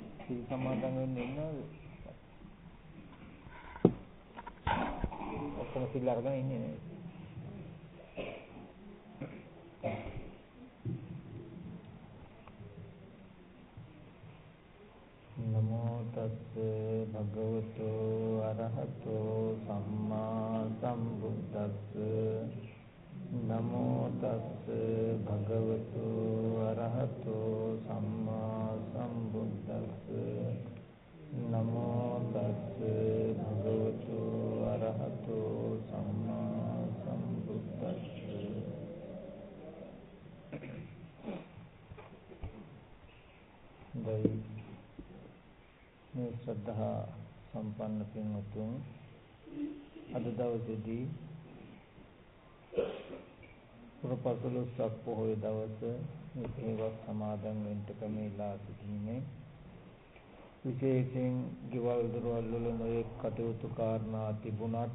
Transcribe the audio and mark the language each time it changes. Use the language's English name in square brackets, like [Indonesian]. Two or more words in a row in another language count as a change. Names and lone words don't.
[Sinhala] සිල් සමාදන් වෙන්න ඉන්නවද? ඔක්කොම සිල් අරගෙන ඉන්නේ නේද? [Pali] නමෝ තස්ස භගවතු අරහතෝ සම්මා සම්බුද්දස්ස නමෝ තස්ස භගවතු අරහතෝ සම්මා සම්බුද්දස්ස නමෝ තස්ස භගවතු අරහතෝ සම්මා සම්බුද්දස්ස [Sinhala] දෛ මේ ශ්‍රද්ධා සම්පන්න පින්වතුන් අද දවසේදී පුරපසළොස්වක පොහොය දවස මේවත් සමාදන් වෙන්න කැමැලා සිටින්නේ විශේෂයෙන් ගෙවල් දොරවල් වල නොයෙක් කටයුතු කාරණා තිබුණත්